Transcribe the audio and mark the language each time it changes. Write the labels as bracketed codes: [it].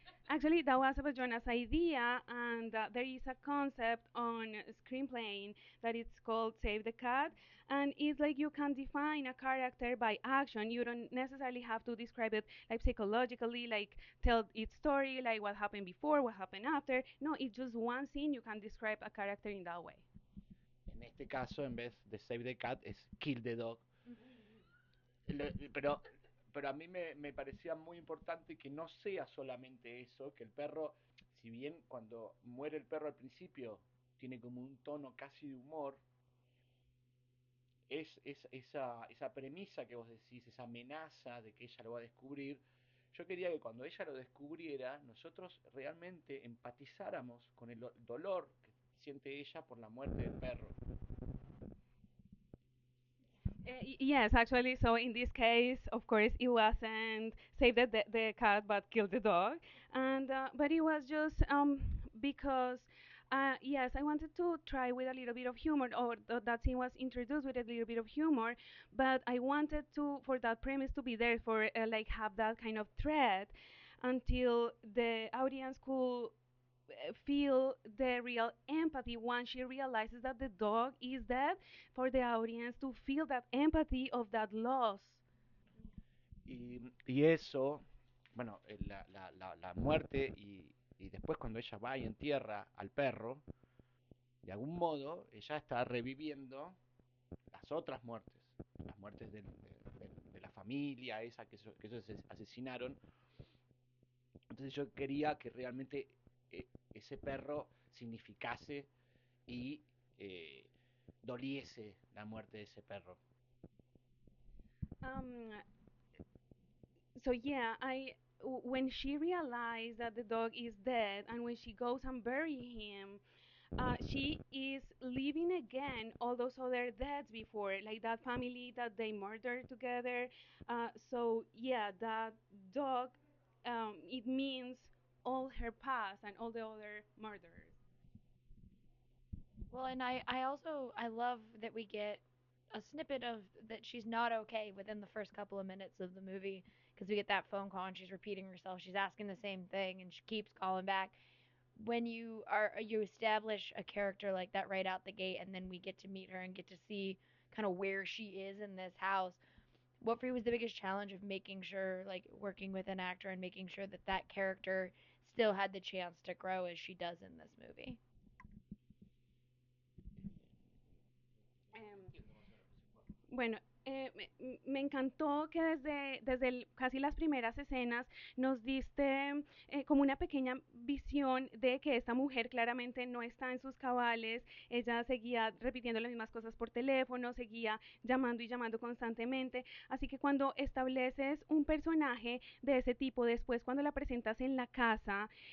[en] Actually, that was a Jonas idea, and there is a concept on screenplaying that it's called Save the Cat, and it's like you can define a character by action. You don't necessarily have to describe it like psychologically, like tell its story, like what happened before, what happened after. No, it's just one scene. You can describe a character in that way. [es] En este caso, en vez de Save the Cat, es Kill the Dog. Mm-hmm. Pero, pero a mí me parecía muy importante que no sea solamente eso, que el perro, si bien cuando muere el perro al principio tiene como un tono casi de humor, es esa premisa que vos decís, esa amenaza de que ella lo va a descubrir. Yo quería que cuando ella lo descubriera, nosotros realmente empatizáramos con el dolor que siente ella por la muerte del perro. [en] Yes, actually, so in this case, of course, it wasn't save the cat but kill the dog, and but it was just because yes, I wanted to try with a little bit of humor, or that scene was introduced with a little bit of humor, but I wanted to for that premise to be there for like have that kind of thread until the audience could feel the real empathy once she realizes that the dog is dead, for the audience to feel that empathy of that loss. [es] Y eso, bueno, la muerte y después cuando ella va y entierra al perro, de algún modo ella está reviviendo las otras muertes, las muertes de la familia, esa que ellos asesinaron. Entonces yo quería que realmente ese perro significase y doliese la muerte de ese perro. [en] Um, so yeah, when she realized that the dog is dead and when she goes and bury him, she is living again all those other deaths before, like that family that they murdered together. So yeah, that dog, it means all her past and all the other murders. Well, and I also I love that we get a snippet of that she's not okay within the first couple of minutes of the movie because we get that phone call and she's repeating herself. She's asking the same thing and she keeps calling back. When you establish a character like that right out the gate and then we get to meet her and get to see kind of where she is in this house. What for you was the biggest challenge of making sure like working with an actor and making sure that that character still had the chance to grow as she does in this movie? [es] Um, Bueno, me encantó que casi las primeras escenas nos diste como una pequeña visión de que esta mujer claramente no está en sus cabales, ella seguía repitiendo las mismas cosas por teléfono, seguía llamando y llamando constantemente, así que cuando estableces un personaje de ese tipo, después cuando la presentas en la casa,